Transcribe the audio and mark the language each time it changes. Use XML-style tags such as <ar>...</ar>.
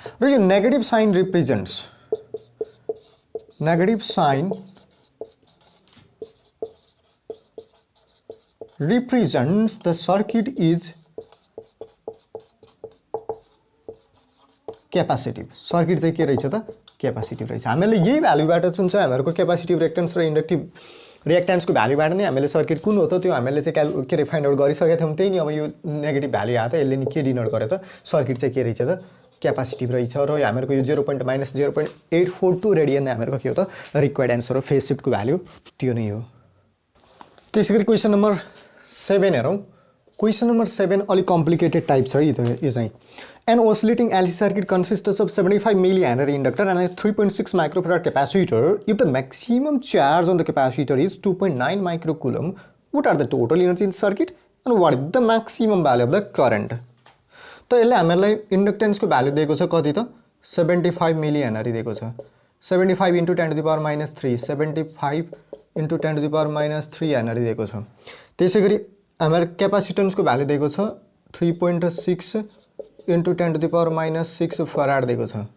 <ne>र यो</ne> <en>Negative sign represents, negative sign represents the circuit is capacitive।</en> <ne>Circuit चाहिँ के रहेछ त क्यापासिटिभ रहेछ। हामीले यही भ्यालुबाट जुन चाहिँ हामीहरूको क्यापासिटिभ रिएक्टेन्स र इन्डक्टिभ रिएक्टेन्सको भ्यालुबाट नै हामीले सर्किट कुन हो त त्यो हामीले चाहिँ के अरे फाइन्ड आउट गरिसकेका थियौँ। त्यही नि अब यो नेगेटिभ भ्यालु आयो त यसले नि के डिनोट गर्यो त सर्किट चाहिँ के रहेछ त क्यापासिटिभ रहेछ। र हामीहरूको यो 0.-0.842 रेडियन हामीहरूको के हो त रिक्वायर्ड एन्सर हो फेज सिफ्टको भ्यालु, त्यो नै हो। त्यसै गरी क्वेसन नम्बर 7 हेरौँ। क्वेसन नम्बर 7 अलिक कम्प्लिकेटेड टाइप छ यो चाहिँ।</ne> <en>An oscillating LC circuit consists of 75 millihenry inductor and a 3.6 microfarad capacitor. If the maximum charge on the capacitor is 2.9 microcoulomb, what are the total energy in the circuit and what is the maximum value of the current?</en> <ne>त यसले हामीलाई इन्डक्टेन्सको value दिएको छ कति त 75 मिलिहेनरी दिएको छ। 75 × 10⁻³ 75 × 10⁻³ Henry दिएको छ। त्यसै गरी हाम्रो क्यापासिटेन्सको भ्यालु दिएको छ 3.6 × 10⁻⁶ फराड दिएको छ।</ne>